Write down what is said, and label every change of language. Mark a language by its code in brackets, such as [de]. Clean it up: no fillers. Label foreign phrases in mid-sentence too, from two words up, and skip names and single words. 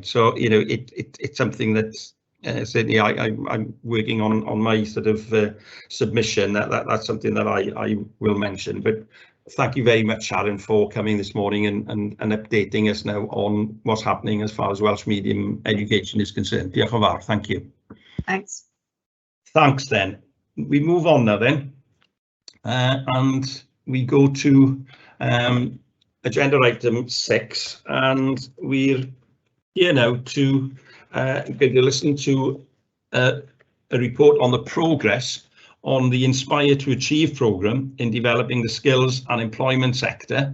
[en] So it's something that certainly I'm working on my sort of submission. That's something that I will mention. But thank you very much, Sharon, for coming this morning and updating us now on what's happening as far as Welsh medium education is concerned. [cy] Diolch yn fawr. [en] Thank you. Thanks. Thanks then. We move on now then, and we go to agenda item 6, and we're here now to going to listen to a report on the progress on the Inspire to Achieve programme in developing the skills and employment sector.